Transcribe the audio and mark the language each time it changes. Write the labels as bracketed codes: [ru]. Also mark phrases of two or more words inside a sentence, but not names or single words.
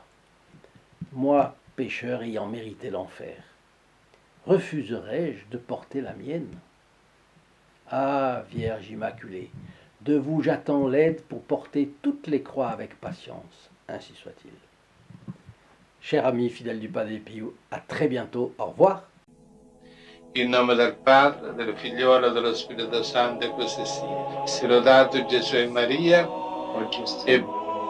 [fr] Moi, pécheur ayant mérité l'enfer, refuserais-je de porter la mienne? Ah, Vierge Immaculée, de vous j'attends l'aide pour porter toutes les croix avec patience, ainsi soit-il. Chers amis fidèles du Padre Pio, à très bientôt, au revoir. [it] In nome del Padre, del Figliolo e dello Spirito Santo, e così sia. Sia lodato Gesù e Maria, e